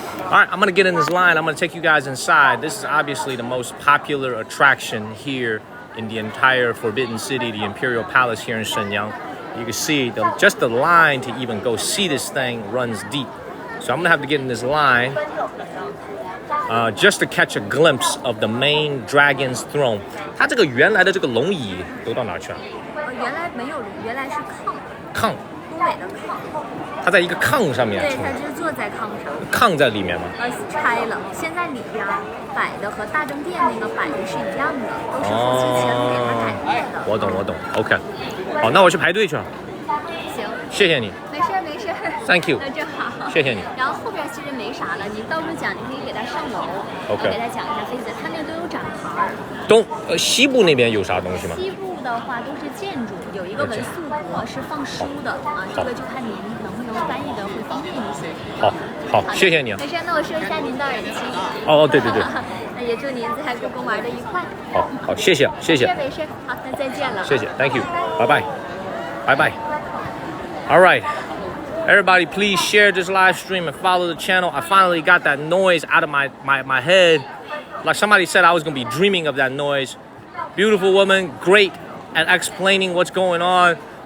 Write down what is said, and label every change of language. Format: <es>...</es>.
<en>All right, I'm gonna get in this line. I'm gonna take you guys inside. This is obviously the most popular attraction here in the entire Forbidden City, the Imperial Palace here in Shenyang. You can see just the line to even go see this thing runs deep. So I'm gonna have to get in this line just to catch a glimpse of the main dragon's throne.</en> <zh>它这个原来的这个龙椅都到哪去了？原来没有龙，原来是炕。东北的炕。它在一个炕上面。对，它就坐在炕上。炕在里面吗？拆了。现在里边摆的和大正殿那个摆的是一样的，都是后期乾隆给它改过的。我懂。OK。 好，那我去排队去了。行。谢谢你。没事。</zh> <en>Thank you。</en> <zh>那正好。谢谢你。然后后边其实没啥了，你到处讲，你可以给他上楼。 OK。给他讲一下妃子，他那都有展牌。西部那边有啥东西吗？西部的话都是建筑，有一个文素阁是放书的啊，这个就看您能不能翻译的会方便一些。好，谢谢你啊。没事，那我说一下您的耳机。对。那也祝您在故宫玩的愉快。好，谢谢。没事，好，那再见了。谢谢 ，</zh> <en>Thank you，</en> <zh>拜拜。</zh> <en>All right. Everybody, please share this live stream and follow the channel. I finally got that noise out of my head. Like somebody said, I was going to be dreaming of that noise. Beautiful woman, great at explaining what's going on.</en>